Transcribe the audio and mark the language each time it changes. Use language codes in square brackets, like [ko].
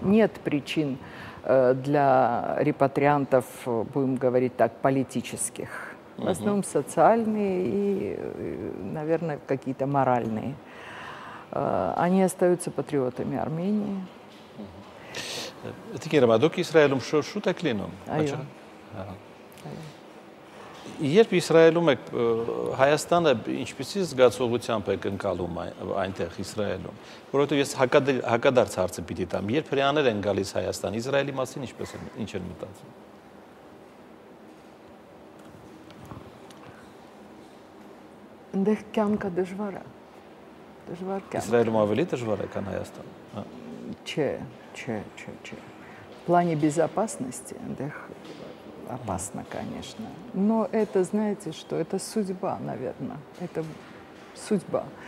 [ru] Нет причин для репатриантов, будем говорить так, политических. В основном социальные и, наверное, какие-то моральные. Они остаются патриотами Армении. [hy] Տիկերը, դուք Իսրայելում շուտ եք լինում։ Այո։ Երբ Իսրայելում եք, Հայաստանը ինչպիսի զգացողությամբ եք ընկալում այնտեղ Իսրայելում, որովհետև ես հակադարձ հարցը պիտի տամ, երբ հրեաներ են գալիս Հայաստան, Իսրայելի մասին ինչ են մտածում։ Այնտեղ կյանքը դժվար է։ Դժվար կյանք։ Իսրայելում ավելի դժվար է, քան Հայաստանում։ Չէ։ [ru] В плане безопасности [hy] այնտեղ [ru] опасно, конечно. Но это, знаете, что это судьба, наверное. Это судьба.